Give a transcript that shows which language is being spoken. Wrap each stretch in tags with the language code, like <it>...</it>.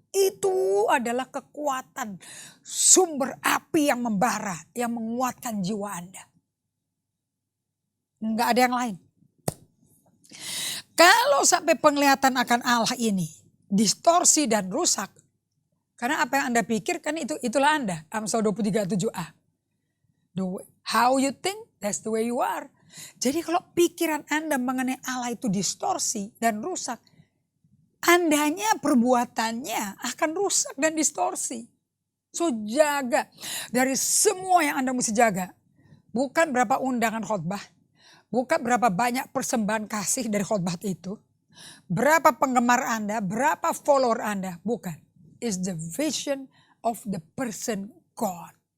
<id>Itu adalah kekuatan sumber api yang membara, yang menguatkan jiwa Anda. Enggak ada yang lain. Kalau sampai penglihatan akan Allah ini distorsi dan rusak, karena apa yang Anda pikirkan itulah Anda. Amsal 23:7a.</id> <en>How you think, that's the way you are.</en> <id>Jadi kalau pikiran Anda mengenai Allah itu distorsi dan rusak, Andanya perbuatannya akan rusak dan distorsi. So jaga dari semua yang Anda mesti jaga. Bukan berapa undangan khotbah. Bukan berapa banyak persembahan kasih dari khotbah itu. Berapa penggemar Anda, berapa follower Anda. Bukan.</id> <en>It's the vision of the person God.</en>